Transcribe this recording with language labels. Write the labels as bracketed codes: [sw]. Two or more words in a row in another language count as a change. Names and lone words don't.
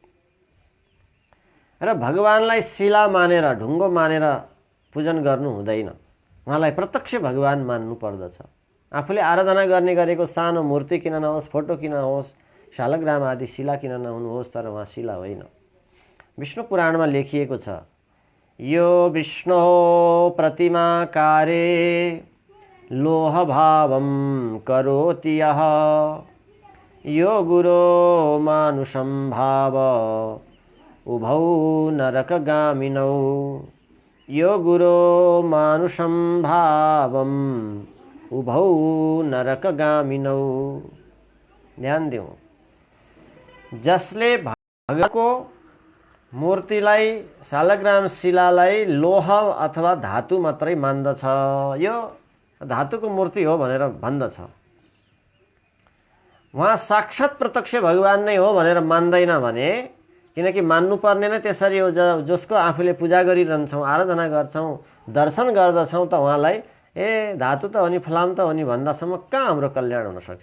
[ne] र भगवानलाई शिला मानेर, ढुङ्गो मानेर पूजन गर्नु हुँदैन, उहाँलाई प्रत्यक्ष भगवान मान्नु पर्दछ। आफूले आराधना गर्ने गरेको सानो मूर्ति किन नहोस्, फोटो किन होस्, शालग्राम आदि शिला किन नहुनुहोस्, तर उहाँ शिला होइन। विष्णु पुराणमा लेखिएको छ, [sa] यो विष्णु प्रतिमाकारे लोह भावम करोति यः, यो गुरो मानुषं भाव उभौ नरकगामिनौ, यो गुरो मानुषं भावम उभौ नरकगामिनौ। [ne] ध्यान दिउँ, जसले भगवानको मूर्तिलाई, शालग्राम शिलालाई लोह अथवा धातु मात्रै मान्दछ, यो धातुको मूर्ति हो भनेर भन्दछ, उहाँ साक्षात प्रत्यक्ष भगवान नै हो भनेर मान्दैन भने, किनकि मान्नुपर्ने नै त्यसरी हो, जसको आफूले पूजा गरिरहन्छौँ, आराधना गर्छौँ, दर्शन गर्दछौँ, त उहाँलाई धातु त हो नि, फलाम त हो नि भन्दासम्म कहाँ हाम्रो कल्याण हुन सक्छ?